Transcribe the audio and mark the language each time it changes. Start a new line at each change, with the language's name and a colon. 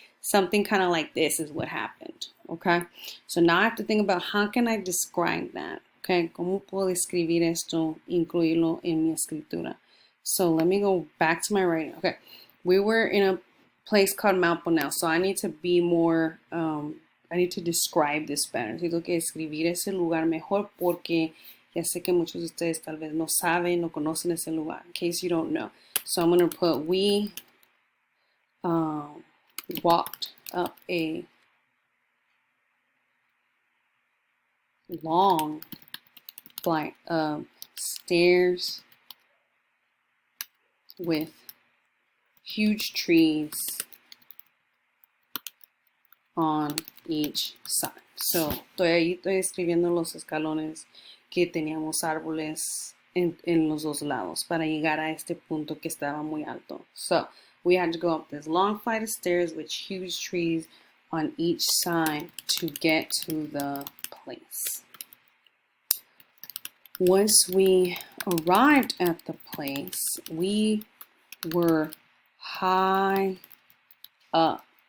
English: Something kind of like this is what happened, okay? So now I have to think about how can I describe that, okay?
Spanish: ¿Cómo puedo describir esto, incluirlo en mi escritura?
English: So let me go back to my writing. Okay, we were in a place called Mount Bonell, so I need to be more, I need to describe this better.
Spanish: Tengo que describir ese lugar mejor porque ya sé que muchos de ustedes tal vez no saben, no conocen ese lugar,
English: in case you don't know. So I'm going to put, we walked up a long flight of stairs with huge trees on each side.
Spanish: So, estoy escribiendo los escalones que teníamos árboles en los dos lados para llegar a este punto que estaba muy alto.
English: So, we had to go up this long flight of stairs with huge trees on each side to get to the place. Once we arrived at the place, we were high up,